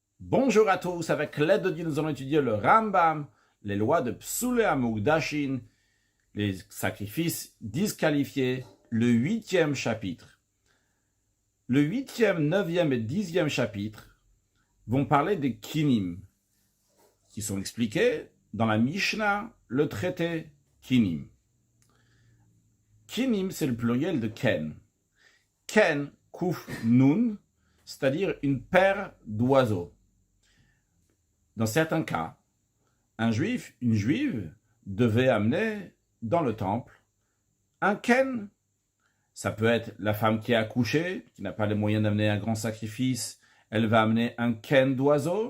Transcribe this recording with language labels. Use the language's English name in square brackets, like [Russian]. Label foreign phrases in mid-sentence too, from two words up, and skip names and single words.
[French] Bonjour à tous, avec l'aide de Dieu, nous allons étudier le Rambam, les lois de Psule Amugdashin, les sacrifices disqualifiés, le 8e chapitre. Le 8e, 9e et 10e chapitre vont parler des kinim, qui sont expliqués dans la Mishnah, le traité kinim. Kinim, c'est le pluriel de ken. Ken, [Hebrew] kuf nun, [French] c'est-à-dire une paire d'oiseaux. Dans certains cas, un juif, une juive, devait amener dans le temple un ken. Ça peut être la femme qui a accouché, qui n'a pas les moyens d'amener un grand sacrifice, elle va amener un ken d'oiseau.